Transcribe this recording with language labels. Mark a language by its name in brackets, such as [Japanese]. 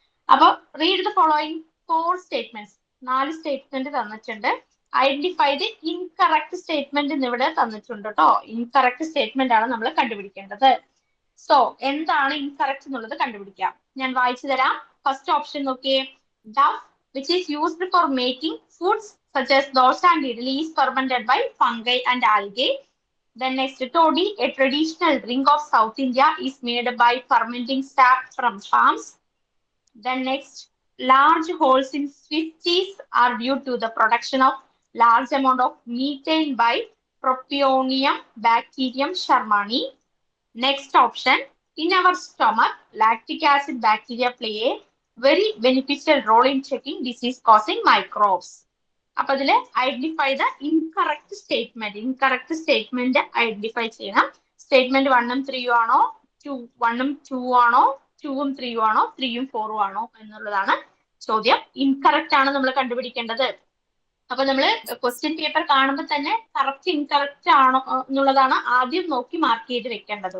[English] അപ്പൊ read the following 4 statements. [Malayalam] 4 statement തന്നിട്ടുണ്ട്. [English] identify the incorrect statement [Malayalam] ഇവിടെ തന്നിട്ടുണ്ട് കേട്ടോ. ഇൻകറക്റ്റ് സ്റ്റേറ്റ്മെന്റ് ആണ് നമ്മൾ കണ്ടുപിടിക്കേണ്ടത്. സോ എന്താണ് ഇൻകറക്റ്റ് എന്നുള്ളത് കണ്ടുപിടിക്കാം. ഞാൻ വായിച്ചു തരാം. ഫസ്റ്റ് ഓപ്ഷൻ നോക്കിയേ. [English] Dough which is used for making foods such as dosa and idli is fermented by fungi and algae. Then next, toddy, a traditional drink of South India, is made by fermenting sap from palms. Then next, large holes in Swiss cheese are due to the production of large amount of methane by Propionum bacterium shermani. Next option, in our stomach, lactic acid bacteria play a very beneficial role in checking disease causing microbes. [Malayalam] അപ്പൊ അതില് [English] Identify the incorrect statement. [Malayalam] Incorrect statement identify ചെയ്യണം. Statement 1ഉം 3ഉം ആണോ, 1ഉം 2ഉം ആണോ, 2ഉം 3ഉം ആണോ, 3ഉം 4ഉം ആണോ എന്നുള്ളതാണ് ചോദ്യം. Incorrect ആണ് നമ്മൾ കണ്ടുപിടിക്കേണ്ടത്. അപ്പൊ നമ്മൾ ക്വസ്റ്റ്യൻ പേപ്പർ കാണുമ്പോൾ തന്നെ കറക്റ്റ് ഇൻകറക്റ്റ് ആണോ എന്നുള്ളതാണ് ആദ്യം നോക്കി മാർക്ക് ചെയ്ത് വെക്കേണ്ടത്.